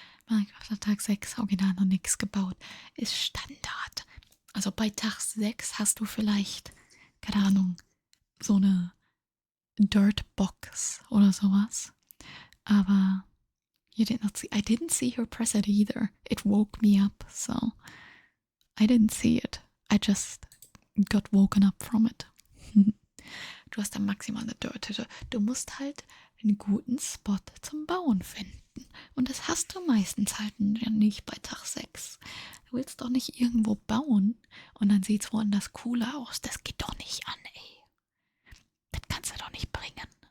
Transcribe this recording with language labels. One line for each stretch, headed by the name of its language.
German: Minecraft Tag 6, original noch nichts gebaut. Ist Standard. Also bei Tag 6 hast du vielleicht, keine Ahnung, so eine Dirtbox oder sowas. Aber
English: you did not see. I didn't see her press it either. It woke me up, so I didn't see it. I just got woken up from it.
German: Du hast dann maximal eine Dirt-Hütte. Du musst halt einen guten Spot zum Bauen finden. Und das hast du meistens halt nicht bei Tag 6. Du willst doch nicht irgendwo bauen und dann sieht es woanders cooler aus. Das geht doch nicht an, ey. Das kannst du doch nicht bringen.